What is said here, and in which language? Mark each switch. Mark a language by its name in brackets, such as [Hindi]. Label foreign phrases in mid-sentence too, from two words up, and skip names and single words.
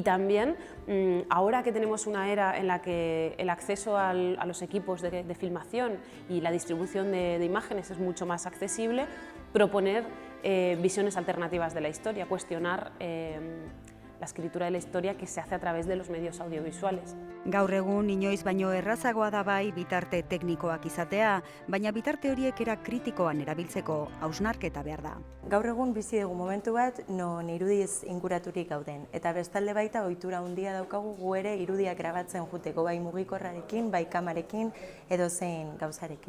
[Spanish] también, ahora que tenemos una era en la que el acceso a los equipos de filmación y la distribución de imágenes es mucho más accesible, proponer visiones alternativas de la historia, cuestionar la escritura de la historia que se hace a través de los medios audiovisuales. [Basque] Gaur egun inoiz baino errazagoa da bai bitarte teknikoak izatea, baina bitarte horiek era kritikoan erabiltzeko hausnarketa behar da. Gaur egun bizi dugu momentu bat non irudiz inguraturik gauden, eta bestalde baita ohitura handia daukagu gu ere irudiak grabatzen juteko, bai mugikorrarekin, bai kamarekin edo zein gauzarekin.